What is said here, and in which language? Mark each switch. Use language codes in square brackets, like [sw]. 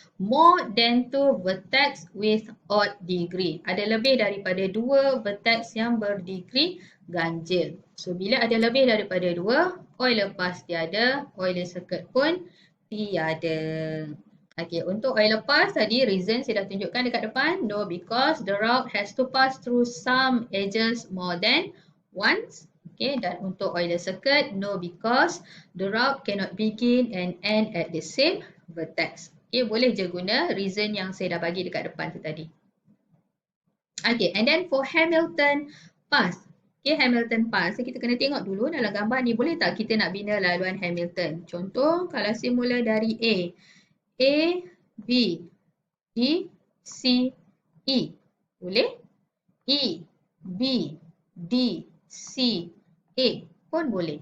[en] More than 2 vertex with odd degree. [ms] Ada lebih daripada 2 vertex yang berdegree ganjil. So bila ada lebih daripada 2, Euler path tiada, Euler circuit pun tiada. Okay, untuk Euler path tadi reason saya dah tunjukkan dekat depan. [en] No, because the route has to pass through some edges more than once. Okay, [ms] dan untuk [en] Euler circuit, no, because the route cannot begin and end at the same vertex. [ms] Okay, boleh je guna reason yang saya dah bagi dekat depan tu tadi. [en] Okay, and then for Hamilton path. [ms] Okay, Hamilton path. So, kita kena tengok dulu dalam gambar ni, boleh tak kita nak bina laluan Hamilton? Contoh, kalau saya mula dari A. A, B, D, C, E. Boleh? E, B, D, C, A pun boleh.